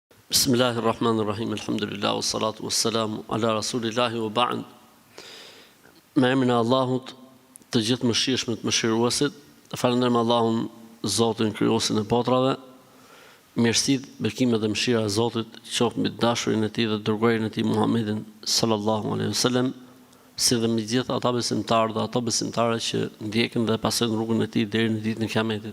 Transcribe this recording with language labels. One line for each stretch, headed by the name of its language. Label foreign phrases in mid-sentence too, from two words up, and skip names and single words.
Arabic: بسم الله الرحمن الرحيم الحمد لله والصلاة والسلام على رسول الله وبعد.
Albanian: Me emrin e Allahut, të gjithë mëshirshmët mëshiruesit, falenderojmë Allahun, Zotin krijuesin e botrave. Mirësitë, bekimet dhe mëshira e Zotit qoftë mbi dashurin e Tij dhe dërguarin e Tij Muhammedin
Arabic: صلى الله عليه وسلم,
Albanian: si dhe mbi gjithë ata besimtarë dhe ato besimtare që ndjekin dhe pasojnë rrugën e Tij deri në ditën e Kiametit.